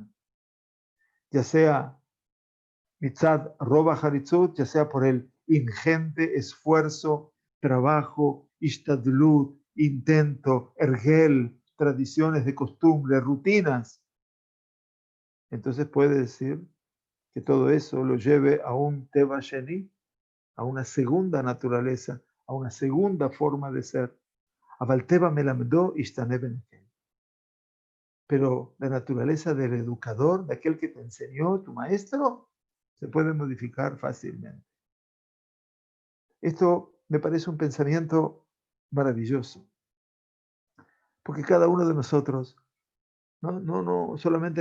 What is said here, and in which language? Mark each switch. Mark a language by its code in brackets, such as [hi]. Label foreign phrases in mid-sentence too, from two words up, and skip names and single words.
[es] Ya sea [he] מצד רוב החריצות, [es] ya sea por el ingente esfuerzo, trabajo, ishtadlut, intento, ergel, tradiciones de costumbre, rutinas. Entonces puede decir que todo eso lo lleve a un [he] טבע שני, [es] a una segunda naturaleza, a una segunda forma de ser. [he] אבל טבע מלמדו ישתנה בנקל. [es] Pero la naturaleza del educador, de aquel que te enseñó, tu maestro, se puede modificar fácilmente. Esto me parece un pensamiento maravilloso, porque cada uno de nosotros, no solamente en